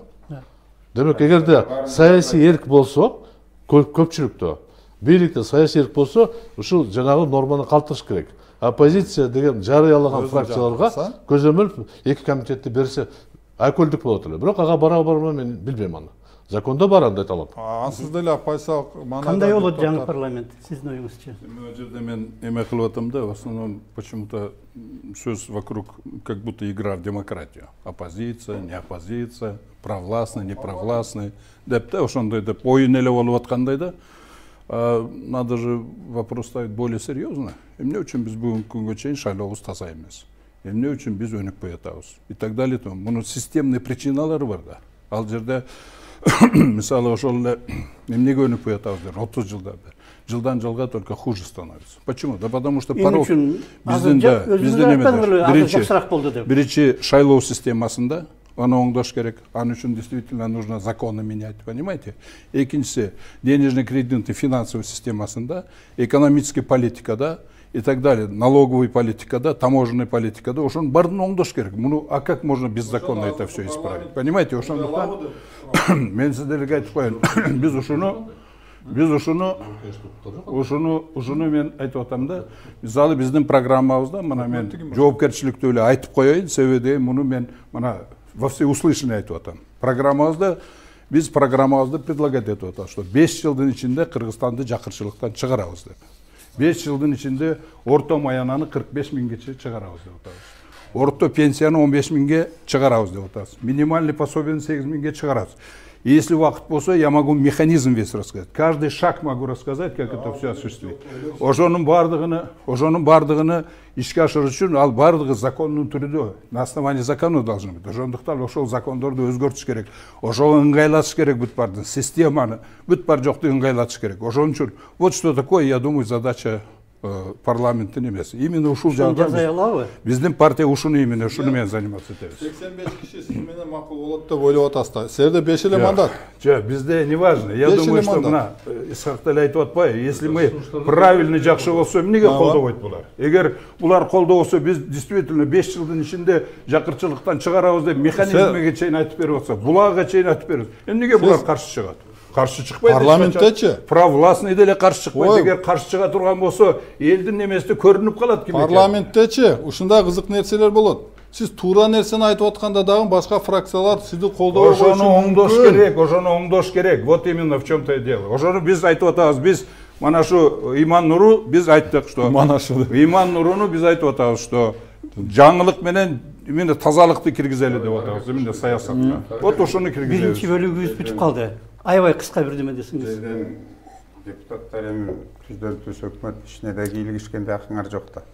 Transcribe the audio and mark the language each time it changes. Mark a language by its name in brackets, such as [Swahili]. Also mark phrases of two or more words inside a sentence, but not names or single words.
[Kyrgyz] Демек, эгерде саясий эрк болсо, көпчүлүктө, бийликте саясий эрк болсо, ушул жанагы норманы калтырыш керек. Оппозиция деген жарыялаган фракцияларга көзөмөл 2 комитетти берсе, айкөлдүк болот эле. Бирок ага бара-барма мен билбейм аны. Закондо бар андай талап. Ансыз деле оппозициялык маанайда. Кандай болот жаңы парламент? Сиздин оюңузча? Мына жерде мен эме кылып атам да, [Russian] в основном почему-то сөз вокруг как будто игра в демократию. Оппозиция, не оппозиция, провластный, не провластный. [Kyrgyz] Деп да, ошондой деп оюн эле болуп аткандай да. [Russian] Надо же вопрос ставить более серьезно. [Kyrgyz] Эмне үчүн биз бүгүнкү күнгө чейин шайлообуз таза эмес? Эмне үчүн биз өнүкпөй атабыз? [Russian] И так далее. [Kyrgyz] Мунун системный причиналары бар да. Ал жерде мисалы ошол эле эмнеге өнүкпөй атабыз дер 30 жылдан бери. Жылдан жылга [Russian] только хуже становится. Почему? Да потому что порог биздин [Kyrgyz] жакшыраак болду деп. Биринчи шайлоо системасында аны оңдош керек. Аны үчүн [Russian] действительно нужно законы менять, понимаете? [Kyrgyz] Экинчиси [Russian] денежно-кредитный финансовый [Kyrgyz] системасында, экономический политикада [Russian] и так далее, [Kyrgyz] налоговой политикада, таможенной политикада, ошонун баарын оңдош керек. [Russian] А как можно беззаконно это все исправить? Понимаете? [Kyrgyz] Ошондуктан мен сиздерге айтып коеюн. Биз ушуну мен айтып атам да. Мисалы биздин программабызда мына мен жоопкерчиликтүү эле айтып коеюн, себеби муну мен мына [Russian] во всеуслышание [Kyrgyz] айтып атам. Биз программабызды предлагать этип атабыз, что 5 жылдын ичинде Кыргызстанды жакырчылыктан чыгарабыз деп. 5 жылдын ичинде орто маянаны 45 миңге чыгарабыз деп атабыз. Орто пенсияны 15 миңге чыгарабыз деп атабыз. Минимальный пособияны 8 миңге чыгарабыз. [Russian] И если [Kyrgyz] вакыт болсо, [Russian] я могу механизм весь рассказать. Каждый шаг могу рассказать, как это все осуществить. [Kyrgyz] Ошонун бардыгыны ишке ашырыш үчүн ал бардыгы закондун түрүндө, [Russian] на основании закона должны быть. [Kyrgyz] Ошондуктан ошол закондорду өзгөртүш керек. Ошого ыңгайлатыш керек бүт барды, системаны, бүт бар жокту ыңгайлатыш керек. Ошон үчүн [Russian] вот что такое, я думаю, задача [Kyrgyz] парламенттин эмес. Именно ушул жагда биздин партия ушуну именно ушуну менен заниматься этебиз. 85 киши сиз менен макул болот деп ойлоп атасыздар. Силерде 5 эле мандат. Жок, бизде [Russian] не важно. Я думаю, что [Kyrgyz] мына Исхак эле айтып атпайбы, [Russian] если мы правильный [Kyrgyz] жакшы болсо, эмнеге колдобойт булар? Эгер булар колдобосо, биз действительно 5 жылдын ичинде жакырчылыктан чыгарабыз деп механизмге чейин айтып берип атса, булага чейин айтып бериз. Эмнеге булар каршы чыгат? Каршы чыкпайт. Парламенттечи? Провластный деле каршы чыкпайт. Эгер каршы чыга турган болсо, элдин немеси көрүнүп калат ким экен. Парламенттечи ушундай кызык нерселер болот. Сиз туура нерсени айтып атканда дагы башка фракциялар сизди колдобой коюшу мүмкүн. Ошону оңдош керек. [Russian] Вот именно в чем-то и дело. [Kyrgyz] Ошону биз айтып атабыз. Биз мана шу Ыйман Нуру биз айттык, что мана шу Ыйман Нуруну биз айтып атабыз, что жаңылык менен Мен тазалыкты киргизели деп атабыз, эмне саясатка. Вот ошону киргизебиз. Биринчи бөлүгүбүз бүтүп калды. Аябай кыска бирдеме десеңиз. Жерден депутаттар эми түздөн түз өкмөт ишине да кийлигишкенде акыңар жок да.